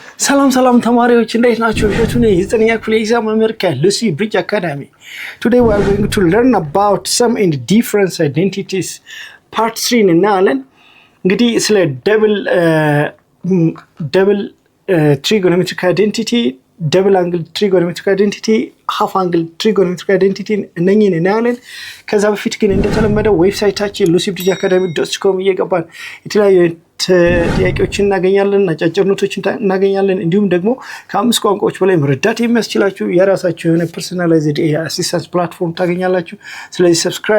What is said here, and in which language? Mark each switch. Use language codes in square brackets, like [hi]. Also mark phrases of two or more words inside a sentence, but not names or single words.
[am] ሰላም ተማሪዎች እንዴት ናችሁ? እሸቱ ነኝ የዘጠነኛ ክፍል የሂሳብ መምህር ከሉሲ ብሪጅ አካዳሚ። [en] Today we are going to learn about sum and difference identities part 3 [am] እናያለን። እንግዲህ ስለ [en] double trigonometric identity, double angle trigonometric identity, half angle trigonometric identity [am] እነኚህን እናያለን። ከዛ በፊት ግን እንደተለመደው ዌብሳይታችን lucyBridgeacademy.com እየገባን የተለያዩ ጥያቄዎችን እናገኛለን፣ አጫጭር ኖቶችን እናገኛለን። እንዲሁም ደግሞ ከ5 ቋንቋዎች በላይ መረዳት የሚያስችላችሁ የራሳችሁ የሆነ [en] personalized assistance platform [am] ታገኛላችሁ። ስለዚህ ሰብስክራይብ